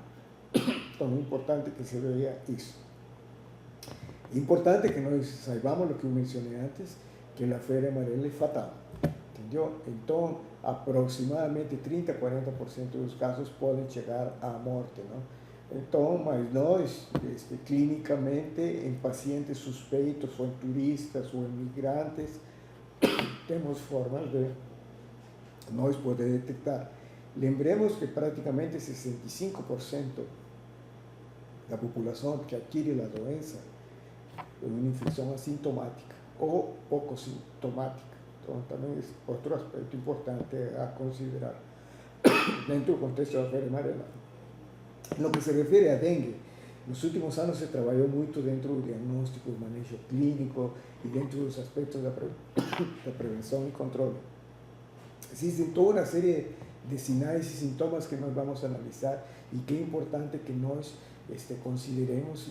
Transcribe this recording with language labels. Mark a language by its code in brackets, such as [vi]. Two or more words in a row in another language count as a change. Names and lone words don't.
[es] Entonces, es importante que se vea eso. Es importante que nos saibamos lo que mencioné antes, que la fiebre amarela es fatal. ¿Entendió? Entonces, aproximadamente 30-40% de los casos pueden llegar a muerte, ¿no? Entonces, [pt] mas nós, [es] clínicamente, en pacientes suspeitos o en turistas o en migrantes, [pt] temos formas de nós poder detectar. Lembremos que prácticamente 65% da população que adquire a doença é uma infecção assintomática ou pouco sintomática. Então, também é outro aspecto importante a considerar dentro do contexto da fiebre amarela. [es] En lo que se refiere a dengue, en los últimos años se trabajó mucho dentro del diagnóstico, el manejo clínico y dentro de los aspectos de la prevención y control. Existen toda una serie de señales y síntomas que nos vamos a analizar y que es importante que nos consideremos